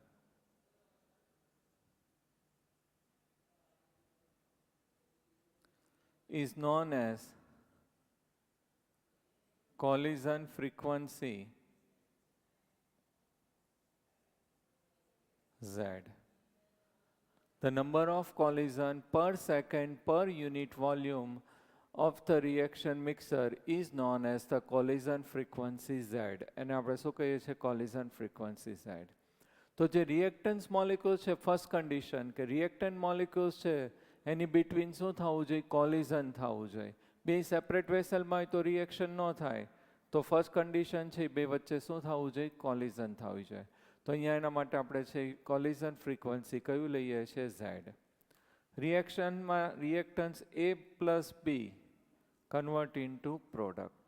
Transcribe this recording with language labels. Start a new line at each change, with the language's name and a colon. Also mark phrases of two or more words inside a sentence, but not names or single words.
English: is known as collision frequency Z. The number of collision per second per unit volume of the reaction mixer is known as the collision frequency Z.
Gujarati: અને આપણે શું કહીએ છીએ?
English: collision frequency Z.
Gujarati: તો જે
English: reactants molecule
Gujarati: છે,
English: first condition
Gujarati: કે
English: reactant molecules
Gujarati: છે એની બિટવીન શું થવું જોઈએ? કોલિઝન થવું જોઈએ. બે સેપરેટ વેસલમાં હોય તો રિએક્શન ન થાય. તો
English: first condition
Gujarati: છે બે વચ્ચે શું થવું જોઈએ? કોલિઝન થવું જોઈએ. તો અહીંયા એના માટે આપણે છે
English: collision frequency
Gujarati: કયું લઈએ છીએ? ઝેડ.
English: રિએક્શનમાં reactants A plus B convert into product.